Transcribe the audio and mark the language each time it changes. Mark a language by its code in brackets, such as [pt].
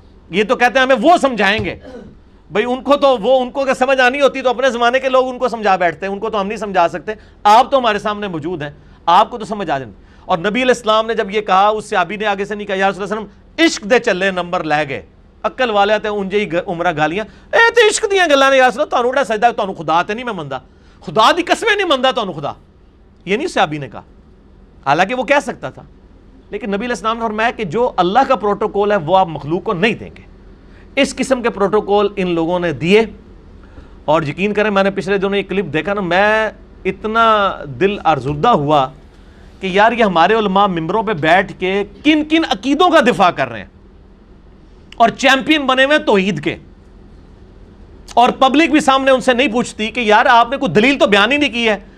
[ur] یہ تو کہتے ہیں ہمیں وہ سمجھائیں گے. بھئی ان کو تو وہ ان کو اگر سمجھ آنی ہوتی تو اپنے زمانے کے لوگ ان کو سمجھا بیٹھتے ہیں، ان کو تو ہم نہیں سمجھا سکتے. آپ تو ہمارے سامنے موجود ہیں، آپ کو تو سمجھ آ جائیں. اور نبی علیہ السلام نے جب یہ کہا، اس صحابی نے آگے سے نہیں کہا یا رسول اللہ صلی اللہ علیہ وسلم [pa] عشق دے چلے نمبر لے گئے. عقل والے تے انجے ہی عمرہ گالیاں، اے تے عشق دیاں گلاں نے یا رسول اللہ تانوں بڑا سجدہ، تانوں خدا تے نہیں میں مندا، خدا دی قسمیں نہیں مندا تانوں خدا. [ur] یہ نہیں صحابی نے کہا، حالانکہ وہ کہہ سکتا تھا، لیکن نبی علیہ السلام نے فرمایا کہ جو اللہ کا پروٹوکول ہے وہ آپ مخلوق کو نہیں دیں گے. اس قسم کے پروٹوکول ان لوگوں نے دیے. اور یقین کریں میں نے پچھلے دنوں یہ کلپ دیکھا نا، میں اتنا دل ارزردہ ہوا کہ یار یہ ہمارے علماء ممبروں پہ بیٹھ کے کن کن عقیدوں کا دفاع کر رہے ہیں اور چیمپئن بنے ہوئے توحید کے، اور پبلک بھی سامنے ان سے نہیں پوچھتی کہ یار آپ نے کوئی دلیل تو بیان ہی نہیں کی ہے.